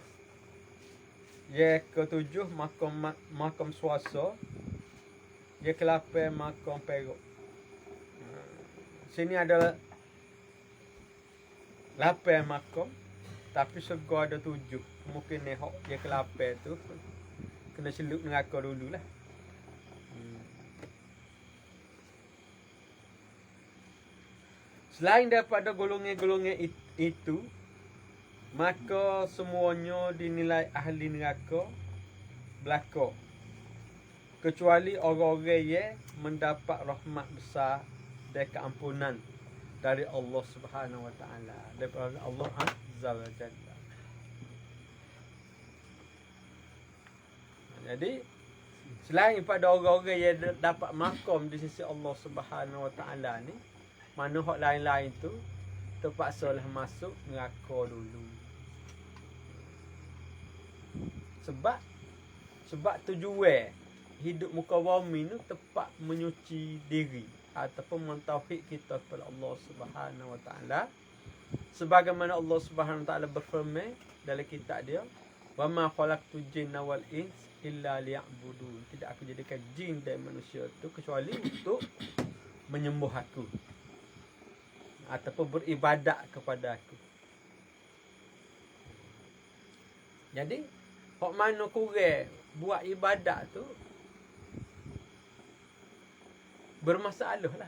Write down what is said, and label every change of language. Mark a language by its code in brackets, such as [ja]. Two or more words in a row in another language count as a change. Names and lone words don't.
[ms] Yang ketujuh makom swasa. Yang ke-8 makom perak. Sini ada 8 makom, tapi surga ada 7. Mungkin hok yang ke-8 tu kena celup neraka dululah. Selain daripada golongan-golongan itu, maka semuanya dinilai ahli neraka belaka, kecuali orang-orang yang mendapat rahmat besar dan keampunan dari Allah [ar] Subhanahu Wa Taala, [ms] daripada Allah [ar] Azza wa Jalla. [ms] Jadi selain pada orang-orang yang dapat makom di sisi Allah [ar] Subhanahu Wa Taala [ms] ni, mana hak lain-lain tu terpaksalah masuk neraka dulu. Sebab tujuan hidup muka bumi ni tepat menyuci diri ataupun mentauhid kita kepada Allah [ar] Subhanahu Wa Taala, [ms] sebagaimana Allah [ar] Subhanahu Wa Taala [ms] berfirman dalam kitab dia, [ar] wa ma khalaqtul jinna wal ins illa liya'budun. [ms] Tidak aku jadikan jin dan manusia tu kecuali untuk menyembah aku ataupun beribadat kepada aku. Jadi hak mana kurang buat ibadat tu bermasalah lah.